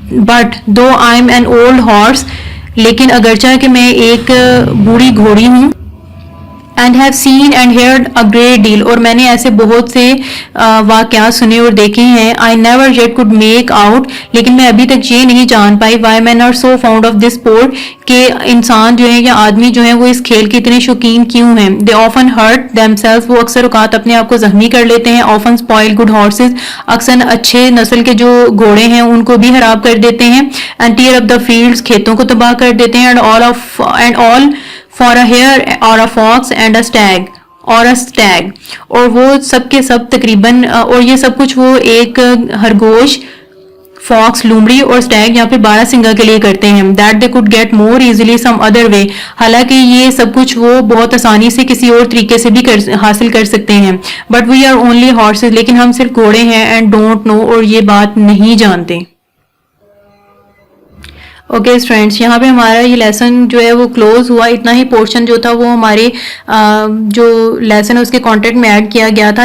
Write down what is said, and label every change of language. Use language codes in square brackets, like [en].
[en] But though I'm an old horse. [ur] لیکن اگرچہ کہ میں ایک بوڑھی گھوڑی ہوں. [en] And have seen and heard a great deal. [ur] اور میں نے ایسے بہت سے واقعات سنے اور دیکھے ہیں. [en] I never yet could make out. [ur] لیکن میں ابھی تک یہ نہیں جان پائی [en] why men are so fond of this sport. [ur] کہ انسان جو ہیں یا آدمی جو ہیں وہ اس کھیل کے اتنے شوقین کیوں ہیں. [en] They often hurt themselves. [ur] وہ اکثر اوقات اپنے آپ کو زخمی کر لیتے ہیں. [en] Often spoil good horses. [ur] اکثر اچھے نسل کے جو گھوڑے ہیں ان کو بھی خراب کر دیتے ہیں. [en] And tear up the fields. [ur] کھیتوں کو تباہ کر دیتے ہیں. [en] And all for a hare or a fox and a stag or a stag. [ur] اور وہ سب کے سب تقریباً اور یہ سب کچھ وہ ایک خرگوش فاکس لومڑی اور سٹیگ یا پھر بارہ سنگا کے لیے کرتے ہیں. [en] That they could get more easily some other way. [ur] حالانکہ یہ سب کچھ وہ بہت آسانی سے کسی اور طریقے سے بھی حاصل کر سکتے ہیں. [en] But we are only horses. [ur] لیکن ہم صرف گھوڑے ہیں. [en] And don't know. [ur] اور یہ بات نہیں جانتے. اوکے فرینڈس یہاں پہ ہمارا یہ لیسن جو ہے وہ کلوز ہوا. اتنا ہی پورشن جو تھا وہ ہمارے جو لیسن ہے اس کے کانٹیکٹ میں ایڈ کیا گیا تھا.